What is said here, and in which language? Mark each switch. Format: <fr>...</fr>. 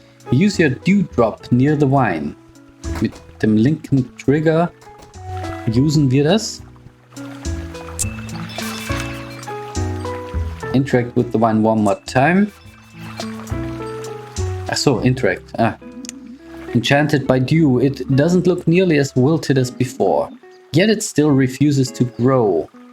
<en>Use your dewdrop near the vine.</en> <de>Mit dem linken Trigger usen wir das.</de> <en>Interact with the vine one more time. Achso, interact. Enchanted by dew, it doesn't look nearly as wilted as before. Yet it still refuses to grow.</en>